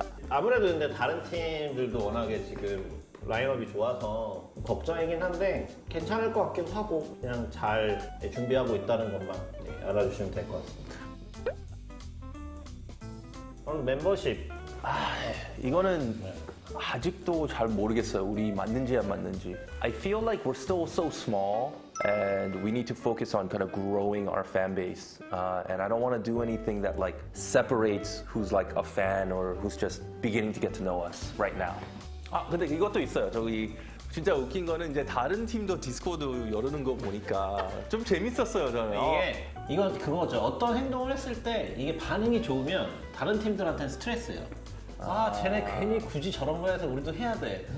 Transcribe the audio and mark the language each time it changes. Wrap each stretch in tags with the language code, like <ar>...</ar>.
<ko>아무래도 근데 다른 팀들도 워낙에 지금 라인업이 좋아서 걱정이긴 한데 괜찮을 것 같기도 하고 그냥 잘 준비하고 있다는 것만 알아주시면 될 것 같습니다. 그럼 멤버십 이거는 아직도 잘 모르겠어요. 우리 맞는지 안 맞는지.</ko> <en>I feel like we're still so small and we need to focus on kind of growing our fan base. And I don't want to do anything that like separates who's like a fan or who's just beginning to get to know us right now.</en> <ko>아, 근데 이것도 있어요. 저기 진짜 웃긴 거는 이제 다른 팀도 디스코드 열는 거 보니까 좀 재밌었어요, 저는. 이건 그거죠. 어떤 행동을 했을 때 이게 반응이 좋으면 다른 팀들한테는 스트레스예요. 쟤네 괜히 굳이 저런 거 해서 우리도 해야 돼.</ko>